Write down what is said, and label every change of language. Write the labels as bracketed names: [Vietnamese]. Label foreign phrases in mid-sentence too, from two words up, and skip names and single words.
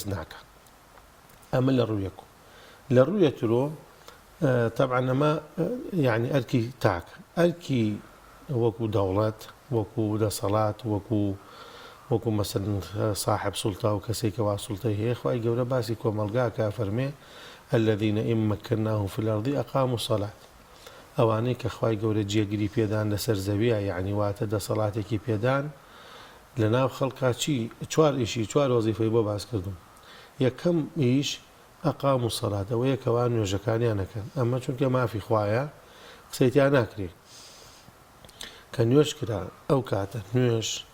[Central Kurdish] ناکە ئەمە لە ڕوویەکو لە ڕوویە ترۆ طبعا ئەمە یعنی ئەرکی تاکە ئەرکی وەکو دەوڵەت وەکو دەسەڵات وەکو مەسەن صاحب سوڵتە و کەسێکە وا سوڵتەی هەیە خوای گەورە باسی کۆمەلگاکە فەرمێ [Arabic] الذين إن مكناهم في الأرض أقاموا الصلاة [Central Kurdish] ئەوانەی کە خوای گەورە جێگیری پێدان لەسەر زەویە یعنی واتە دەسەڵاتێکی پێدان لە ناو خەڵکا چوار ئیشی چوار وەزیفەی بۆ باس کردم یەکەم ئیش ئەقام و سەڵات ئەوەیە کەوان نوێژەکانیان نەکەن ئەمە چونکە مافی خوایە قسەیتیان ناکرێ کە نوێژ کرا ئەو کاتە نوێژ